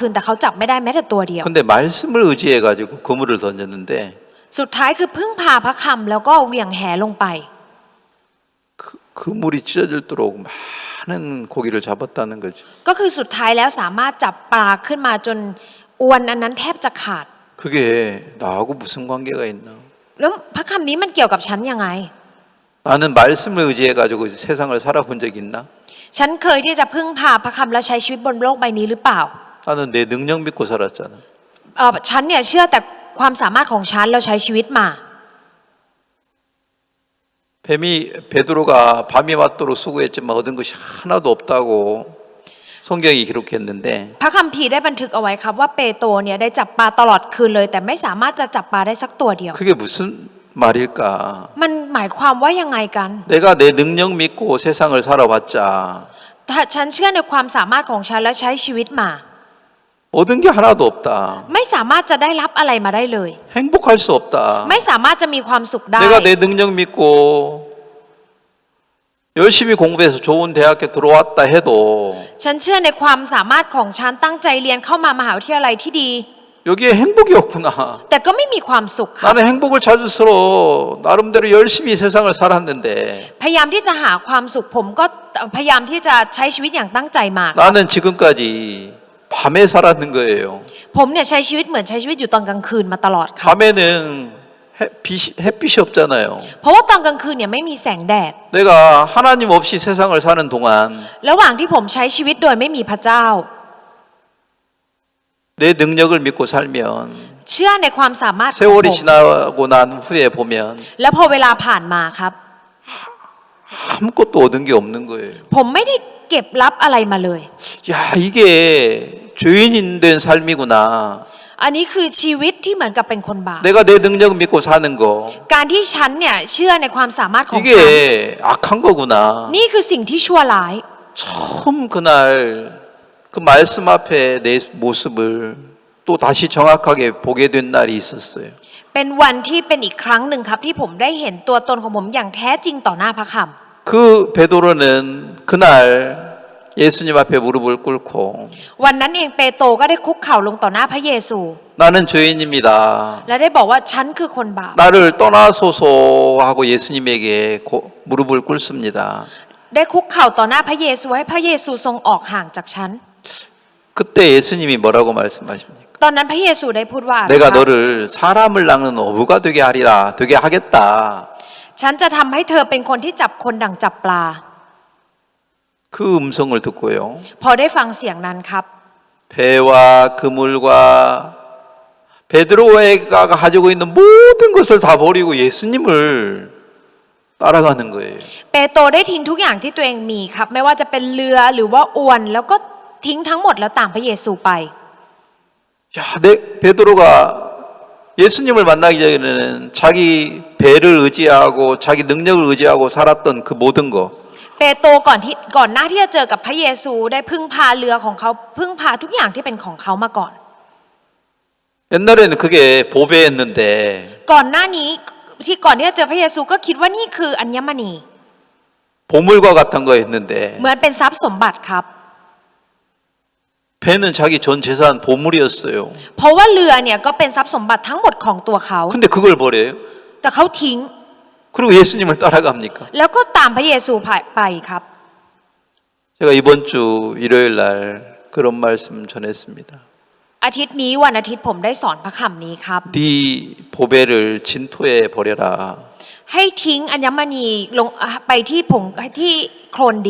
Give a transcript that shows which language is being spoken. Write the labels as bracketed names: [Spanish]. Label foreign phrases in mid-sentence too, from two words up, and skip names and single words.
[Korean] 근데 말씀을 의지해 가지고 그물을 던졌는데 [Thai] สุดท้ายคือพึ่งพาพระคำแล้วก็เหวี่ยงแหลงไป [Korean] 그 물이 찢어질도록 많은 고기를 잡았다는 거죠. [Thai] ก็คือสุดท้ายแล้วสามารถจับปลาขึ้นมาจนอวนอันนั้นแทบจะขาด [Korean] 그게 나하고 무슨 관계가 있나? [Thai] แล้วพระคำนี้มันเกี่ยวกับฉันยังไง [Korean] 나는 말씀을 의지해 가지고 세상을 살아본 적 있나? [Thai] ฉันเคยที่จะพึ่งพาพระคำแล้วใช้ชีวิตบนโลกใบนี้หรือเปล่า [Korean] 나는 내 능력 믿고 살았잖아. [Thai] ฉันเนี่ยเชื่อแต่ความสามารถของฉันแล้วใช้ชีวิตมา [Korean] 베드로가 밤이 맞도록 수고했지만 얻은 것이 하나도 없다고 성경이 기록했는데 [Thai] พระคัมภีร์ได้บันทึกเอาไว้ครับว่าเปโตรเนี่ยได้จับปลาตลอดคืนเลยแต่ไม่สามารถจะจับปลาได้สักตัวเดียว [Korean] 그게 무슨 말일까? [Thai] มันหมายความว่ายังไงกัน [Korean] 내가 내 능력 믿고 세상을 살아봤자 [Thai] ถ้าฉันเชื่อในความสามารถของฉันและใช้ชีวิตมา [Korean] 얻은 게 하나도 없다. [Thai] ไม่สามารถจะได้รับอะไรมาได้เลย [Korean] 행복할 수 없다. [Thai] ไม่สามารถจะมีความสุขได้ [Korean] 내가 내 능력 믿고 열심히 공부해서 좋은 대학에 들어왔다 해도 [Thai] ฉันเชื่อในความสามารถของฉันตั้งใจเรียนเข้ามามหาวิทยาลัยที่ดี [Korean] 여기에 행복이 없구나. [Thai] แต่ก็ไม่มีความสุขครับ [Korean] 나는 행복을 찾을수록 나름대로 열심히 세상을 살았는데 [Thai] พยายามที่จะหาความสุขผมก็พยายามที่จะใช้ชีวิตอย่างตั้งใจมา [Korean] 나는 지금까지 밤에 살았는 거예요. [Thai] ผมเนี่ยใช้ชีวิตเหมือนใช้ชีวิตอยู่ตอนกลางคืนมาตลอดครับ [Korean] 밤에는 햇빛이 없잖아요. [Thai] เพราะว่าตอนกลางคืนเนี่ยไม่มีแสงแดด [Korean] 내가 하나님 없이 세상을 사는 동안 [Thai] ระหว่างที่ผมใช้ชีวิตโดยไม่มีพระเจ้า [Korean] 내 능력을 믿고 살면 [Thai] เชื่อในความสามารถของผ [Korean] 세월이 [Thai] ม [Korean] 지나고 난 후에 보면 [Thai] แล้วพอเวลาผ่านมาครับ [Korean] 아무것도 얻은 게 없는 거예요. [Thai] ผมไม่ได้เก็บรับอะไรมาเลย [Korean] 야, 이게 죄인인 된 삶이구나. [Thai] อันนี้คือชีวิตที่เหมือนกับเป็นคนบาป [Korean] 내가 내 능력 믿고 사는 거. [Thai] การที่ฉันเนี่ยเชื่อในความสามารถของฉัน [Korean] 이게 악한 거구나. [Thai] นี่คือสิ่งที่ชั่วร้าย [Korean] 처음 그날 그 말씀 앞에 내 모습을 또 다시 정확하게 보게 된 날이 있었어요. [Thai] เป็นวันที่เป็นอีกครั้งหนึ่งครับที่ผมได้เห็นตัวตนของผมอย่างแท้จริงต่อหน้าพระคำ [Korean] 그 베드로는 그날 예수님 앞에 무릎을 꿇고 [Thai] วันนั้นเองเปโตรก็ได้คุกเข่าลงต่อหน้าพระเยซู [Korean] 나는 죄인입니다. [Thai] และได้บอกว่าฉันคือคนบาป [Korean] 나를 떠나소서 하고 예수님에게 무릎을 꿇습니다. [Thai] ได้คุกเข่าต่อหน้าพระเยซูให้พระเยซูทรงออกห่างจากฉัน [Korean] 그때 예수님이 뭐라고 말씀하십니까? [Thai] ตอนนั้นพระเยซูได้พูดว่า [Korean] 내가 너를 사람을 낚는 어부가 되게 하겠다. [Thai] ฉันจะทำให้เธอเป็นคนที่จับคนดั่งจับปลา [Korean] 그 음성을 듣고요. [Thai] พอได้ฟังเสียงนั้นครับ [Korean] 배와 그물과 베드로가 가지고 있는 모든 것을 다 버리고 예수님을 따라가는 거예요. [Thai] เปโตรได้ทิ้งทุกอย่างที่ตัวเองมีครับไม่ว่าจะเป็นเรือหรือว่าอวนแล้วก็ทิ้งทั้งหมดแล้วตามพระเยซูไป [Korean] 야, 베드로가 예수님을 만나기 전에는 자기 배를 의지하고 자기 능력을 의지하고 살았던 그 모든 거 [Thai] เปโตรก่อนหน้าที่จะเจอกับพระเยซูได้พึ่งพาเรือของเขาพึ่งพาทุกอย่างที่เป็นของเขามาก่อน [Korean] 옛날에는 그게 보배였는데 [Thai] ก่อนหน้านี้ที่ก่อนที่จะเจอพระเยซูก็คิดว่านี่คืออัญมณี [Korean] 보물과 같은 거였는데 [Thai] เหมือนเป็นทรัพย์สมบัติครับ [Korean] 배는 자기 전 재산 보물이었어요. [Thai] เพราะว่าเรือเนี่ยก็เป็นทรัพย์สมบัติทั้งหมดของตัวเขา [Korean] 근데 그걸 버려요? [Thai] แต่เขาทิ้ง [Korean] 그리고 예수님을 따라갑니까? [Thai] แล้วก็ตามพระเยซูไปครับ [Korean] 제가 이번 주 일요일 날 그런 말씀 전했습니다. [Thai] อาทิตย์นี้วันอาทิตย์ผมได้สอนพระคำนี้ครับ [Korean] 네 보배를 진토에 버려라. [Thai] ให้ทิ้งอัญมณีลงไปที่ที่โคลนดิน